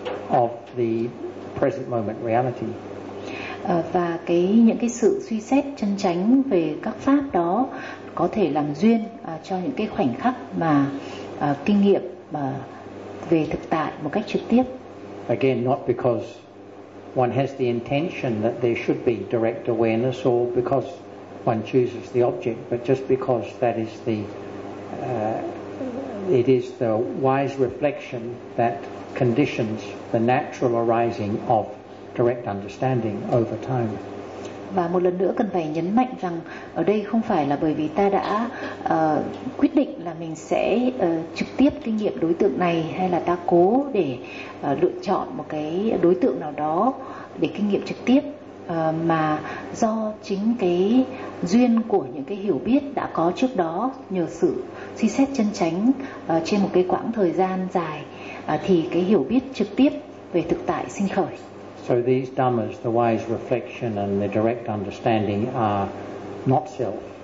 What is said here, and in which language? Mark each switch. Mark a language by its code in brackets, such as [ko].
[en] of the present moment reality. [vi] Và cái những cái sự suy xét chân chánh về các pháp đó có thể làm duyên cho những cái khoảnh khắc mà kinh nghiệm về thực tại một cách trực tiếp. [en] Again, not because one has the intention that there should be direct awareness or because one chooses the object, but just because that is the it is the wise reflection that conditions the natural arising of direct understanding over time. [vi] Và một lần nữa cần phải nhấn mạnh rằng ở đây không phải là bởi vì ta đã quyết định là mình sẽ trực tiếp kinh nghiệm đối tượng này hay là ta cố để lựa chọn một cái đối tượng nào đó để kinh nghiệm trực tiếp mà do chính cái duyên của những cái hiểu biết đã có trước đó nhờ sự suy xét chân chánh trên một cái quãng thời gian dài thì cái hiểu biết trực tiếp về thực tại sinh khởi. [en] So these dhammas, the wise reflection and the direct understanding, are not self.